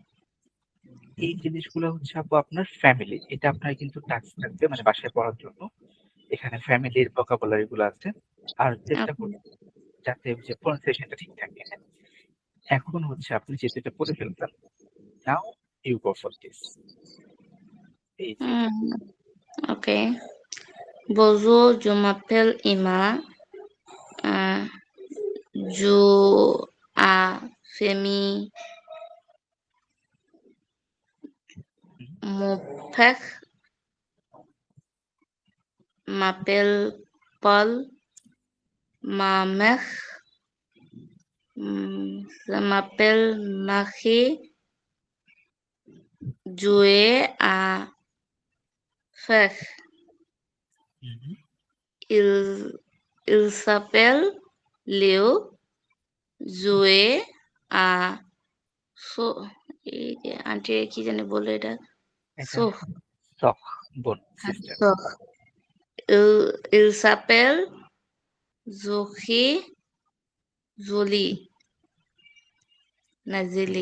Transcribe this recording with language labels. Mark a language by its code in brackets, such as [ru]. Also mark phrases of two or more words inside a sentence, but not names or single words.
[bn] এই জিনিসগুলো হচ্ছে আপু আপনার ফ্যামিলি, এটা আপনার কিন্তু টাস্ক থাকবে মানে বাসায় পড়ার জন্য। এখানে ফ্যামিলির ভোকাবুলারি গুলো আছে। আর চেষ্টা করুন যাতে যে প্রনাউন্সিয়েশনটা ঠিক থাকে। হ্যাঁ, এখন হচ্ছে আপনি যেহেতু এটা পড়ে ফেলবেন, [en] now you go for this. [bn] এই যে [en] Okay. [fr] Bonjour, je m'appelle Emma. Je a famille. Mon père m'appelle Paul. Ma mère ça m'appelle Marie. Je a frère. হুম, Il, il s'appelle Léo. [bn] Zoé a so এই যে আন্টি কি জানি বলে এটা এটা [en] so [bn] সখ বোন, সিস্টার। [fr] so il s'appelle Zoé Jolie না জেলি